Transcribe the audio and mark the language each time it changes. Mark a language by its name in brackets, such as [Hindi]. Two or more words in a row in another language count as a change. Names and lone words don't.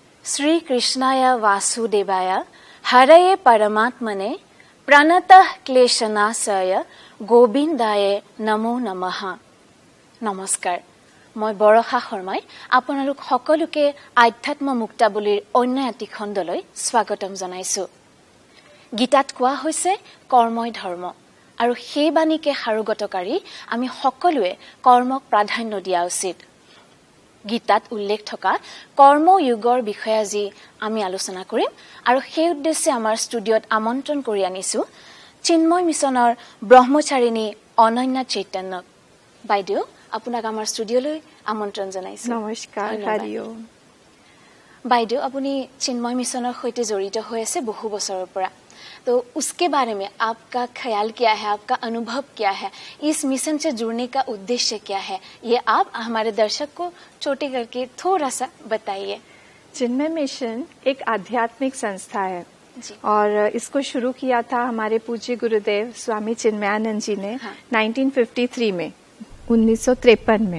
[Sanskrit] श्री कृष्णाय वासुदेवाय हरये परमात्मने प्रणतः क्लेशनाशय गोविंदाय नमो नमः। [Assamese] নমস্কাৰ, মই বৰষা শৰ্মাই আপোনালোক সকলোকে আধ্যাত্ম মুক্তাৱলীৰ অন্য এটি খণ্ডলৈ স্বাগতম জনাইছো। गीतात कोৱা হৈছে কৰ্মই ধৰ্ম আৰু সেই বাণীকে সাৰোগতকাৰী আমি সকলোৱে কৰ্মক প্ৰাধান্য দিয়া উচিত। গীতাত উল্লেখ থকা কৰ্ময়োগৰ বিষয়ে আজি আমি আলোচনা কৰিম আৰু সেই উদ্দেশ্যে আমাৰ ষ্টুডিঅত আমন্ত্ৰণ কৰি আনিছো চিন্ময় মিছনৰ ব্ৰহ্মচাৰিণী অনন্যা চৈতন্যক। বাইদেউ, আপোনাক আমাৰ ষ্টুডিঅলৈ আমন্ত্ৰণ জনাইছো। নমস্কাৰ, হাৰিও। বাইদেউ, আপুনি চিন্ময় মিছনৰ সৈতে জড়িত হৈ আছে বহু বছৰৰ পৰা। [Hindi] तो उसके बारे में आपका ख्याल क्या है, आपका अनुभव क्या है, इस मिशन से जुड़ने का उद्देश्य क्या है, ये आप हमारे दर्शक को छोटे करके थोड़ा सा बताइए। चिन्मय मिशन एक आध्यात्मिक संस्था है जी। और इसको शुरू किया था हमारे पूज्य गुरुदेव स्वामी चिन्मयानंद जी ने 1953 में 1953 में।